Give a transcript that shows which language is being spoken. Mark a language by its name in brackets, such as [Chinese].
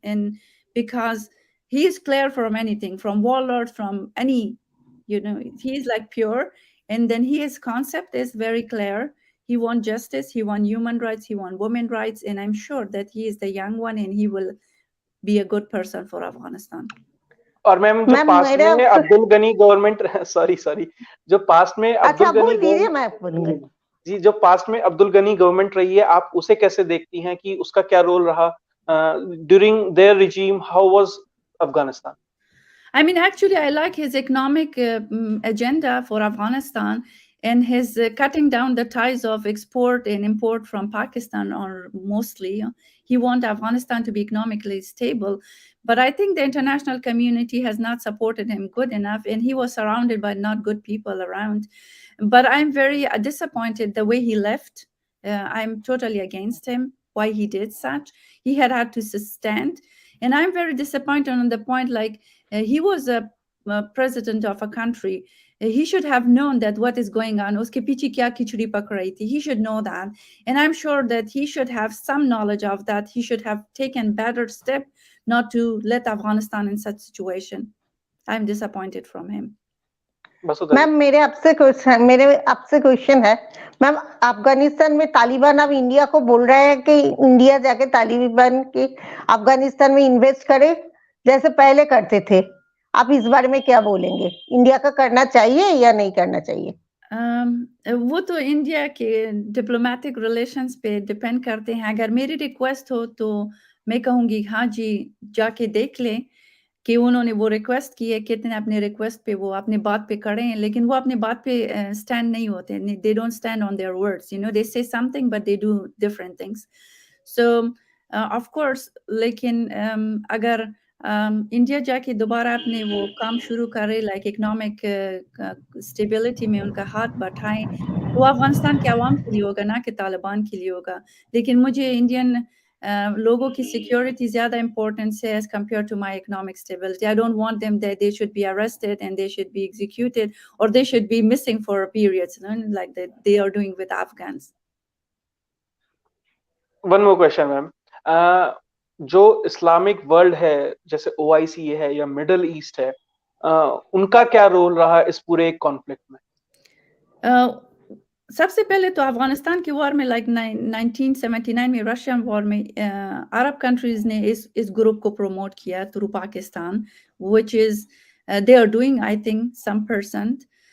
[English] And because he is clear from anything, from warlord, from any, he is like pure. And then his concept is very clear. He wants justice, he wants human rights, he wants women rights, and I'm sure that he is the young one and he will be a good person for Afghanistan. [Hindi] और ma'am जो पास में Abdul Ghani government sorry जो पास में अब्दुल गनी जी जो पास में Abdul Ghani government रही है, आप उसे कैसे देखती हैं कि उसका क्या रोल रहा [English] during their regime? How was Afghanistan? I mean, actually, I like his economic agenda for Afghanistan and his cutting down the ties of export and import from Pakistan, or mostly. He wants Afghanistan to be economically stable. But I think the international community has not supported him good enough, and he was surrounded by not good people around. But I'm very disappointed the way he left. I'm totally against him, why he did such. He had to stand. And I'm very disappointed on the point, like, he was a president of a country. He should have known that what is going on. [Hindi] Uske piche kya khichdi pak rahi thi. [English] He should know that. And I'm sure that he should have some knowledge of that. He should have taken better step not to let Afghanistan in such situation. I'm disappointed from him. [Hindi] Ma'am मेरे आपसे question है ma'am, Afghanistan में तालिबान अब India को बोल रहे हैं कि इंडिया जाके तालिबान की अफगानिस्तान में इन्वेस्ट करे जैसे पहले करते थे. आप इस बारे में क्या बोलेंगे? इंडिया का करना चाहिए या नहीं करना चाहिए? वो तो इंडिया के डिप्लोमेटिक रिलेशंस पे डिपेंड करते हैं. अगर मेरी रिक्वेस्ट हो तो मैं कहूँगी हाँ जी, जाके देख लें कि उन्होंने वो रिक्वेस्ट की है, कितने अपने रिक्वेस्ट पे वो अपने बात पे खड़े हैं, लेकिन वो अपने बात पे स्टैंड नहीं होते. [English] They don't stand on their words, they say something but they do different things. So of course, [Hindi] लेकिन अगर इंडिया जाके दोबारा अपने वो काम शुरू करे, लाइक इकोनॉमिक स्टेबिलिटी में उनका हाथ बढ़ाएं, वो अफगानिस्तान के अवाम के लिए होगा, ना कि तालिबान के लिए होगा. लेकिन मुझे इंडियन लोगों की सिक्योरिटी ज्यादा इम्पोर्टेंस है [English] as compared to my economic stability. I don't want them that they should be arrested and they should be executed or they should be missing for periods, like they are doing with Afghans. One more question, ma'am. [Hindi] जो Islamic world है, जैसे OIC है या middle east है, उनका क्या role रहा इस पूरे कॉन्फ्लिक्ट में? सबसे पहले तो अफगानिस्तान की वॉर में, लाइक 1979 में रशियन वॉर में, अरब कंट्रीज ने इस ग्रुप को प्रमोट किया through Pakistan, [English] Which is they are doing I think some percent.